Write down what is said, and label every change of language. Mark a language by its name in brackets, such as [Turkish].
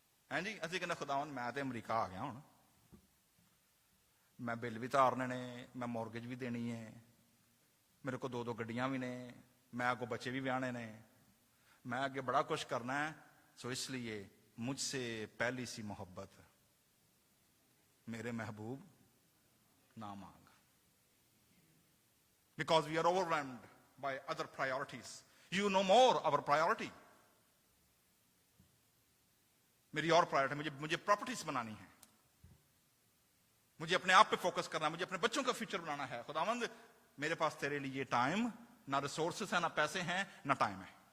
[Punjabi] ہیں جی, اسی کہنے خداوند میں تے امریکہ آ گیا ہوں, میں بل بھی تارنے نے, میں مورگیج بھی دینی ہے, میرے کو 2 گڈیاں بھی نے, میں آگے بچے بھی بیانے نے, میں آگے بڑا کچھ کرنا ہے. [Urdu] سو اس لیے مجھ سے پہلی سی محبت میرے محبوب نہ مانگ. [English] Because we are overwhelmed by other priorities. You know more our priority. [Urdu] میری اور پرائرٹی, مجھے پراپرٹیز بنانی ہے, مجھے اپنے آپ پہ فوکس کرنا ہے, مجھے اپنے بچوں کا فیوچر بنانا ہے. خداوند میرے پاس تیرے لیے ٹائم, نہ ریسورسز ہیں, نہ پیسے ہیں, نہ ٹائم ہے.